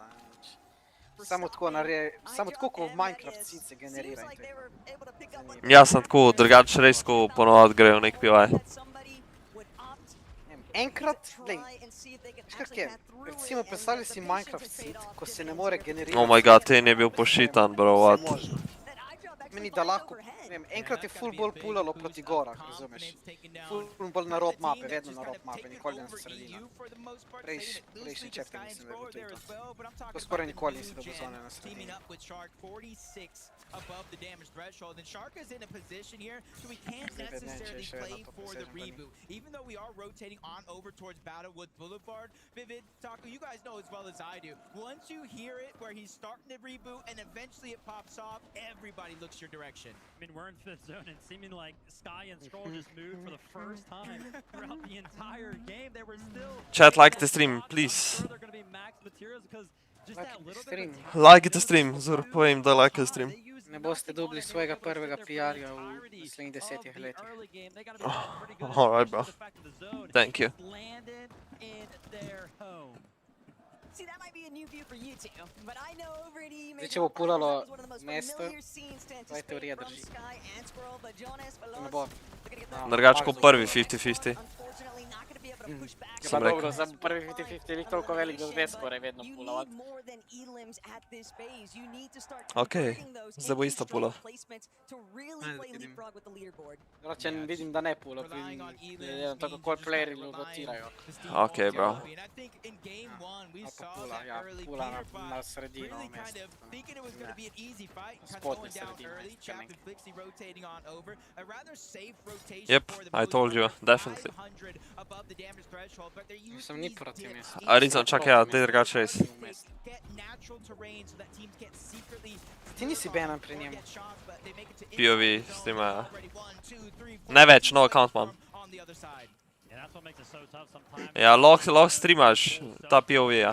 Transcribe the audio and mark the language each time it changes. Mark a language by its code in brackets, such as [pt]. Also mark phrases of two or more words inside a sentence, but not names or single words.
[sl] Samo tako, ko v Minecraft seed se generira in to je. Ja, sem tako, drugač res, ko ponovno grejo nek POI. Enkrat, glej, veš kak je, recimo predstavljaj si Minecraft seed, ko se ne more generirati. [en] Oh my god, [sl] ten je bil pošitan, [en] bro, what? [sl] Meni da lahko, ne vem, enkrat je full bolj pulalo proti gorah, razumeš? Full bolj na rob mape, vedno na rob mape, nikoli na sredina. Prejšnji chapter mislim, da je bil tudi to. To skoraj nikoli nisi dobil zone na sredini. [en] Above the damage threshold, and Shark is in a position here, so we can't necessarily play for the reboot. Even though we are rotating on over towards Battlewood Boulevard, Vivid, Taco, you guys know as well as I do. Once you hear it, where he's starting to reboot, and eventually it pops off, everybody looks your direction. I mean, we're in 5th zone, and seeming like Sky and Scroll just moved for the first time throughout the entire game. They were still... Chat, like the stream, please. They're going to be max materials, because just that little bit... Like the stream, Zur, povem, da like the stream. [sl] Ne boste dobili svojega prvega PR-ja v naslednjih 10 letih. [en] Alright, bro. Thank you. [sl] Zdaj, če bo pulalo mesto, to je teorija drži. To ne bo. Drugač ko prvi 50-50. Je pa dobro, za prvi 50-50 je lik toliko velik, da zdaj skoraj vedno pula. Okej, zdaj bo isto pula. Če vidim, da ne pula, vidim tako kol playeri rotirajo. Okej, bro. Pula, ja, pula na sredino mesta. Spodnje sredino. [en] Yep, I told you, definitely. [sl] Sem ni proti mestu. Arizon, čakaj, ja, te drugač res. Ti nisi banan pri njemu. POV streama, ja. Ne več, [en] no account [sl] imam. Ja, lahko streamaš ta POV, ja.